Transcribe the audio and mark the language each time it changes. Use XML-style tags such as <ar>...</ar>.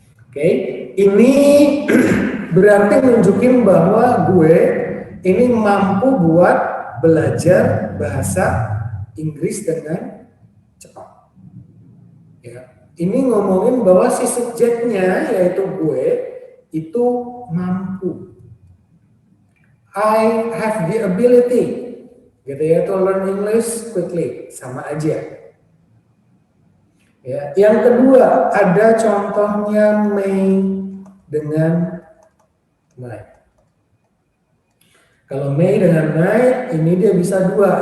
<id>Oke, ini berarti nunjukin bahwa gue ini mampu buat belajar bahasa Inggris dengan cepat. Ya, ini ngomongin bahwa si subjeknya yaitu gue itu mampu.</id> <en>I have the ability,</en> <id>gitu ya,</id> <en>to learn English quickly,</en> <id>sama aja. Ya, yang kedua ada contohnya may dengan might. Kalau may dengan might ini dia bisa dua.</id>